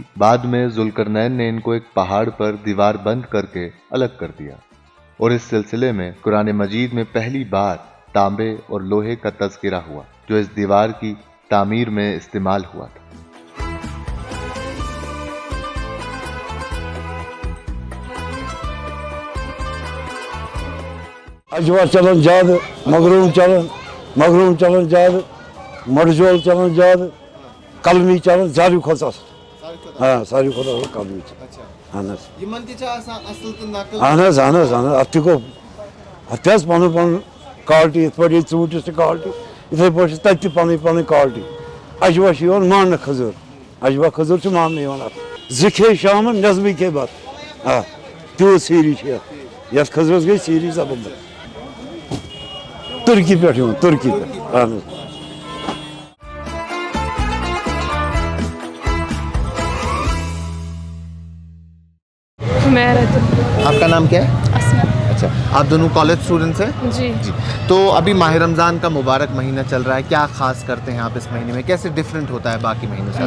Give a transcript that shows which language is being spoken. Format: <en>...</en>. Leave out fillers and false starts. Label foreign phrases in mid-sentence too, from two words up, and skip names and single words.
<ur>بعد میں ذوالقرنین نے ان کو ایک پہاڑ پر دیوار بند کر کے الگ کر دیا, اور اس سلسلے میں قرآن مجید میں پہلی بار تانبے اور لوہے کا تذکرہ ہوا جو اس دیوار کی تعمیر میں استعمال ہوا تھا.</ur> <ks>اجوا چلان زیادہ, مغروم چلان زیادہ, مرجول چلان زیادہ, کلمی چلان ساروی کھۄتہٕ اصل. ہاں ساروی کھۄتہٕ اصل کلمی. اہن حظ اہن حظ اتھ تہِ گوٚو, اتھ تہِ حظ پنُن پنُن کالٹی, یِتھ پٲٹھۍ ییٚتہِ ژوٗنٛٹھِس چھِ کالٹی یِتھٕے پٲٹھۍ چھِ تتہِ تہِ پنٕنۍ پنٕنۍ کالٹی. اجوا چھِ یِوان ماننہٕ کھٔزٕر, اجوا کھٔزٕر چھِ ماننہٕ یِوان اتھ. زٕ کھے شامن نٮ۪صبٕے کھے بتہٕ. آ تیوٗت سیٖری چھِ یتھ, یتھ کھٔزرس گٔے سیٖری زبردست. ترکی پٮ۪ٹھ یِوان, ترکی پٮ۪ٹھ. اہن حظ.</ks> <ur>آپ کا نام کیا ہے؟ اچھا, آپ دونوں</ur> <en>college students</en> <ur>ہیں؟ جی جی. تو ابھی ماہ رمضان کا مبارک مہینہ چل رہا ہے, کیا خاص کرتے ہیں آپ اس مہینے میں, کیسے ڈفرینٹ ہوتا ہے باقی مہینوں سے؟</ur>